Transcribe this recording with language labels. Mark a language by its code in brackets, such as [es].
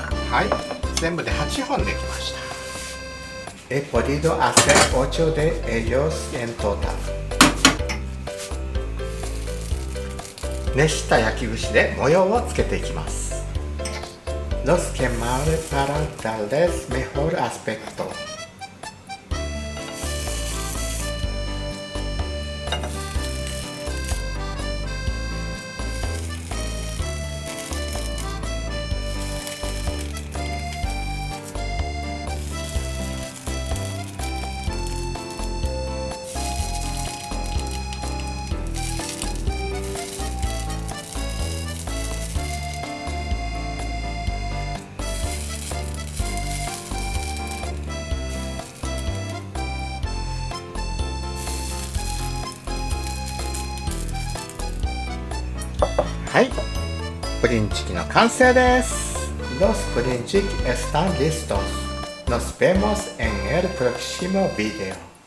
[ja] はい、全部で8本できました。 [es] He podido hacer 8 de ellos en total。 [ja] 熱した焼き串で模様をつけていきます。 [es] Los quemaré para darles mejor aspecto。 [ja] はい、ブリンチキの完成です。 [es] Los brinchiques están listos. Nos vemos en el próximo video.